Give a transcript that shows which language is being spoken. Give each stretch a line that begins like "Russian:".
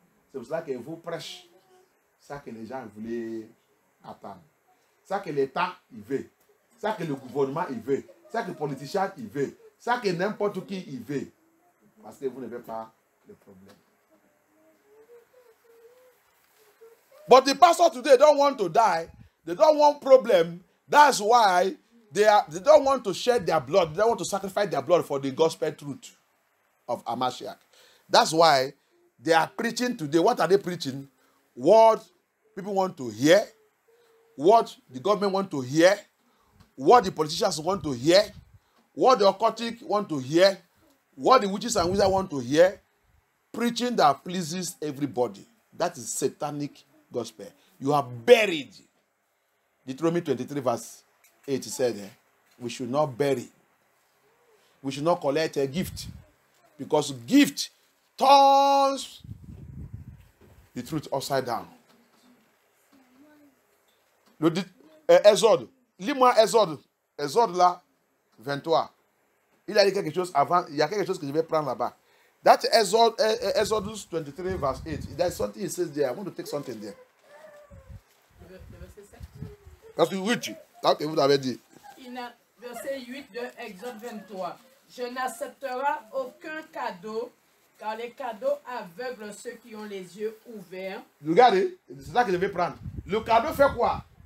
French: C'est pour ça que vous prêchez ça que les gens voulaient attendre. Ça que l'État il veut. Ça que le gouvernement il veut. Ça que le politicien il veut. Ça que n'importe qui il veut. Parce que vous n'avez pas le problème.
English: But the pastor today don't want to die. They don't want problem. That's why They don't want to shed their blood. They don't want to sacrifice their blood for the gospel truth of Hamashiach. That's why they are preaching today. What are they preaching? What people want to hear, what the government want to hear, what the politicians want to hear, what the occultic want to hear, what the witches and wizards want to hear. Preaching that pleases everybody. That is satanic gospel. You are buried. Deuteronomy 23 verse 8 said, we should not bury. We should not collect a gift. Because gift turns the truth upside down.
French: Exode. Lis-moi Exode. Exode là, 23. Il a dit quelque chose avant. Il y a quelque chose que je vais prendre là-bas.
English: That Exodus 23 verse 8. There's something he says there. I want to take something there.
French: Parce que oui, là que vous avez dit. Verset 8 de Exode 23. Je n'accepterai aucun cadeau, car les cadeaux aveuglent ceux qui ont les yeux ouverts. Regardez, c'est ça que je vais prendre. Le cadeau fait quoi?